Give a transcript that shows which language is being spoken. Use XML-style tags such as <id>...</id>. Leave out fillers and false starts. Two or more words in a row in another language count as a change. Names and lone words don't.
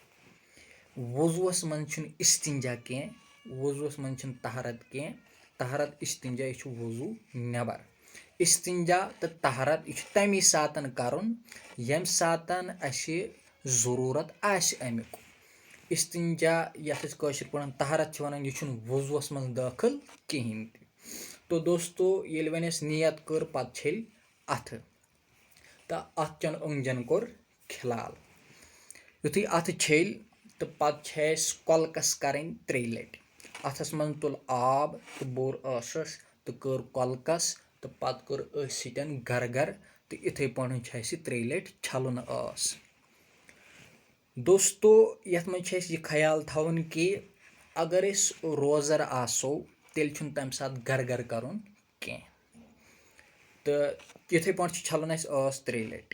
<ks>वज़ुअस मन इस्तिंजा कह, वज़ुअस मन तहरत कह। तहरत इस्तिंजा यह वज़ू नबर। इस्तिंजा तो तहरत यह तमी सातन करन यम सातन अस ज़रूरत आस अमुक। इस्तिंजा यथ कशर पे तहरत वन यह वज़ुअस मन दाखिल कहें। तो दोस्तों ये वन नियत कर पत छल अथ तो अथचन ओंगजन कोर खिलाल। युथी अथ छल तो पत कलकस करें 3 लट। अथस मन तुल आब तो बोर असस तो कर कलकस तो पत कर सतन गर गर तो इथे पे 3 लट छलन अस। दोस्तों यथ मज यह ख्याल थवन कि अगर रोज़र आसो तेल तम सात गर गर करन कह। तो इथे पे छलन 3 लट।</ks>